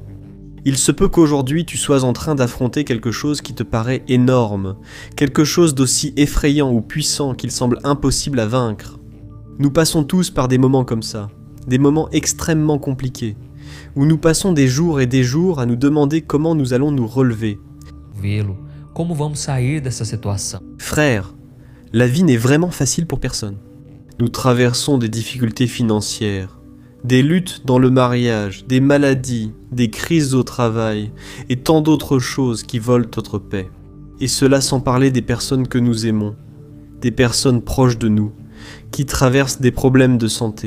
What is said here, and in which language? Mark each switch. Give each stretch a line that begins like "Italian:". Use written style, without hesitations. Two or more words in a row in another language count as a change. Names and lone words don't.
French: Il se peut qu'aujourd'hui tu sois en train d'affronter quelque chose qui te paraît énorme, quelque chose d'aussi effrayant ou puissant qu'il semble impossible à vaincre. Nous passons tous par des moments comme ça, des moments extrêmement compliqués, où nous passons des jours et des jours à nous demander comment nous allons nous relever.
Portuguese: Vê-lo, como vamos sair dessa situação?
French: Frère, la vie n'est vraiment facile pour personne. Nous traversons des difficultés financières, des luttes dans le mariage, des maladies, des crises au travail et tant d'autres choses qui volent notre paix. Et cela sans parler des personnes que nous aimons, des personnes proches de nous, qui traversent des problèmes de santé.